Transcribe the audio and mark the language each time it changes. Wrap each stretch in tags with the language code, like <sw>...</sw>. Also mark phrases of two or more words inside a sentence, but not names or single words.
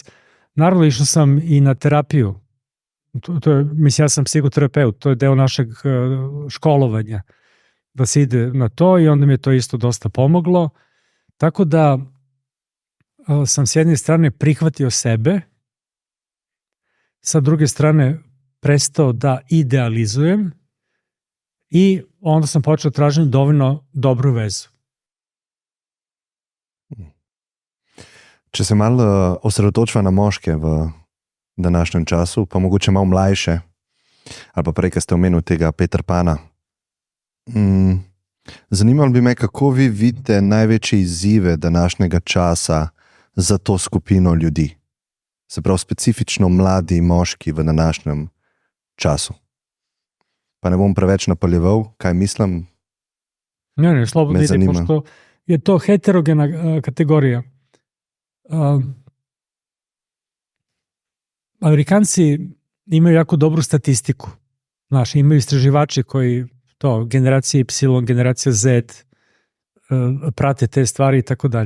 <sr>Naravno, išao sam i na terapiju. Mislim, ja sam psihoterapeut, to je deo našeg školovanja, da se ide na to i onda mi je to isto dosta pomoglo. Tako da sam s jedne strane prihvatio sebe, sa druge strane prestao da idealizujem i onda sam počeo tražiti dovoljno dobru vezu.</sr> <sl>Če se malo osredotočiva na moške v današnjem času, pa mogoče malo mlajše, ali pa prej, ko ste omenili tega Peter Pana. Zanimalo bi me, kako vi vidite največje izzive današnjega časa za to skupino ljudi. Se pravi, specifično mladi moški v današnjem času. Pa ne bom preveč napaljeval, kaj mislim.</sl> <sr>Ne, slobodno ide, pošto je to heterogena kategorija. Amerikanci imaju jako dobru statistiku. Imaju istraživači koji to, generacija Y, generacija Z, prate te stvari i tako dalje.</sr>